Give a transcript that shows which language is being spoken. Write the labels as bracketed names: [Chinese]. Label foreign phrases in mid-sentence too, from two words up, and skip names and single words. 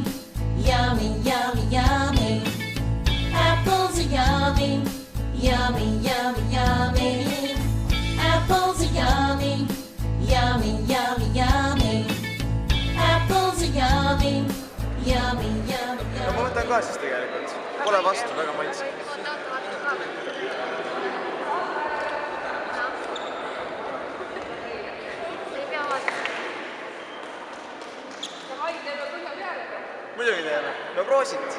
[English] Yummy, yummy, yummy. Apples are yummy. Yummy, yummy, yummy. Apples are yummy. Yummy, yummy, yummy. Apples are yummy. Yummy, yummy, yummy. [Estonian] Ma võtan ka siis tegelikult. Pole vastu, väga maitse. Muidugi teeme. No proosit.